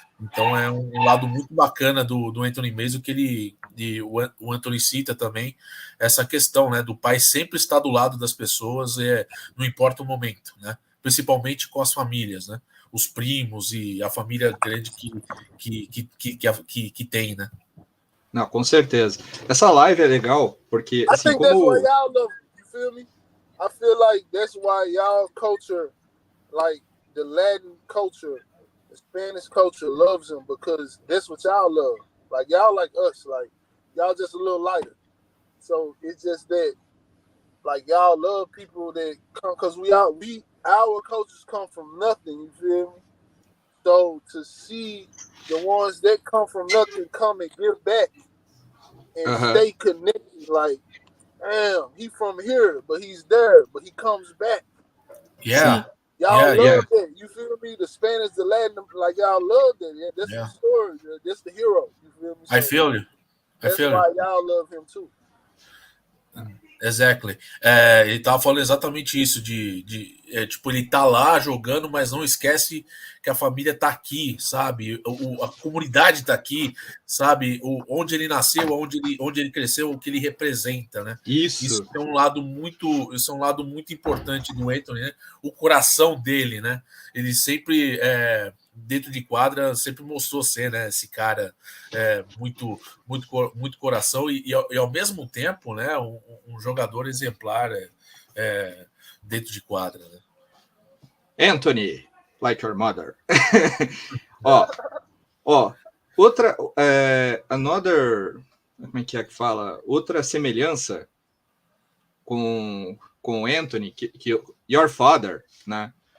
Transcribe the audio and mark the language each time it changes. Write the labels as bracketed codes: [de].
[pt] Então é um lado muito bacana do Anthony Mason, que o Anthony cita também essa questão, né? Do pai sempre estar do lado das pessoas, não importa o momento, né? Principalmente com as famílias, né? Os primos e a família grande que tem, né? Não, com certeza. Essa live é legal, porque assim, [en] I think that's why y'all love it, you feel me? I feel like that's why y'all culture, like the Latin culture, the Spanish culture loves them because that's what y'all love. Like y'all like us, like y'all just a little lighter. So it's just that, like y'all love people that come, because our cultures come from nothing, you feel me? So to see the ones that come from nothing come and give back and stay connected, like, damn, he from here, but he's there, but he comes back. Yeah. Y'all love that. You feel me? The Spanish, the Latin, like y'all love that. Yeah, that's the story. That's the hero. You feel me? So I feel you. That's why y'all love him too. Exactly. [pt] Ele tava falando exatamente isso, tipo, ele tá lá jogando, mas não esquece que a família tá aqui, sabe? A comunidade tá aqui, sabe? Onde ele nasceu, onde ele cresceu, o que ele representa, né? Isso é um lado muito importante do Anthony, né? O coração dele, né? Ele sempre dentro de quadra sempre mostrou ser, né, esse cara muito coração e ao mesmo tempo, né, um jogador exemplar dentro de quadra, né? [en] Anthony, like your mother. [pt] Outra [en] another, [pt] como é que fala? Outra semelhança com Anthony, que [en] your father, [pt] né?